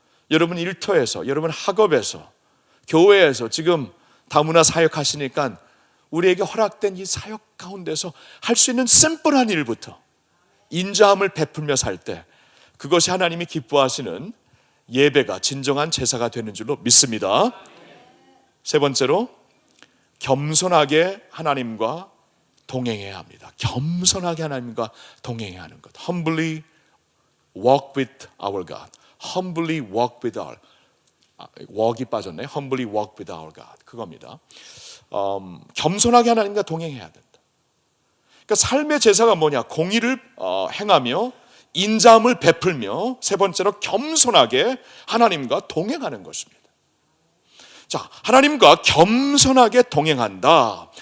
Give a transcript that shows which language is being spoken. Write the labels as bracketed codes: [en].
[ko] 여러분 일터에서, 여러분 학업에서, 교회에서 지금 다문화 사역하시니까 우리에게 허락된 이 사역 가운데서 할 수 있는 심플한 일부터 인자함을 베풀며 살 때 그것이 하나님이 기뻐하시는 예배가 진정한 제사가 되는 줄로 믿습니다. 세 번째로 겸손하게 하나님과 동행해야 합니다. 겸손하게 하나님과 동행해야 하는 것. [en] Humbly walk with our God. Humbly walk with our walk이 [ko] 빠졌네. [en] Humbly walk with our God. [ko] 그겁니다. 겸손하게 하나님과 동행해야 된다. 그러니까 삶의 제사가 뭐냐? 공의를 행하며 인자함을 베풀며 세 번째로 겸손하게 하나님과 동행하는 것입니다. 자, 하나님과 겸손하게 동행한다.